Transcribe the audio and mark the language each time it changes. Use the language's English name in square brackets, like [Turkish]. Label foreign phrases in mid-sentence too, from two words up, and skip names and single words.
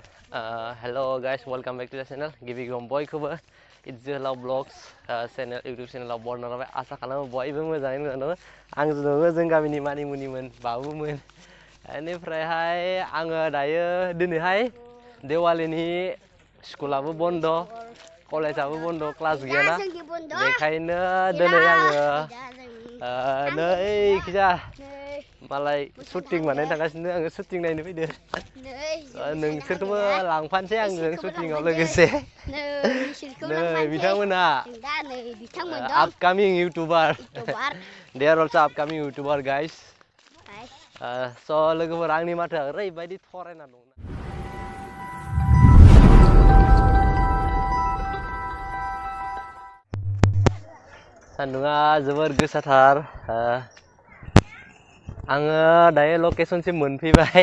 [English] Hello guys, welcome back to the channel. Give you boy cover. It's Zohoलाव Vlogs channel YouTube channel of Born Norway. [Bodo] Asa खालामो बयबो मोजाङैनो दङ। आं जों गामिनि मानिमुनिमोन बाबुमोन। बेनिफ्रायहाय आङो दायो दिनैहाय देवालिनि स्कुलाबो बन्द, कलेजाबो बन्द, क्लास गैयाना। बेखायनो दिनै आङो नै खिजा मालाय शुटिं बानायनो थांगासिनो आङो शुटिं नायनो फैदो। नोंसोरखौबो लांफानोसै आंजों शुटिंआव लोगोसे। नै बिथांमोना [English] upcoming YouTuber. They are also upcoming YouTuber guys. [Bodo] So लोगोफोर आंनि माथोआ ओरैबायदि थरायना दं। सान्दुङा जोबोर गोसाथार। आङो दायो लकेसनसिम मोनफैबाय।